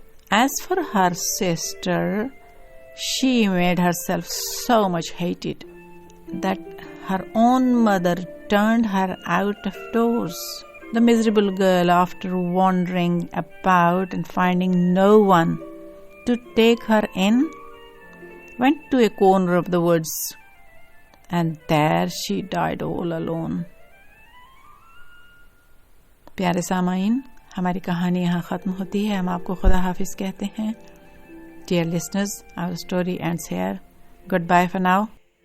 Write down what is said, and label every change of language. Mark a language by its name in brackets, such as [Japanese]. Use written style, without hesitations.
[English] As for her sister, she made herself so much hated that her own mother turned her out of doors. The miserable girl, after wandering about and finding no one to take her in, went to a corner of the woods, and there she died all alone. [Urdu] پیارے سامعین، ہماری کہانی یہاں ختم ہوتی ہے. ہم آپ کو خدا حافظ کہتے ہیں. [English] Dear listeners, our story ends here. Goodbye for now.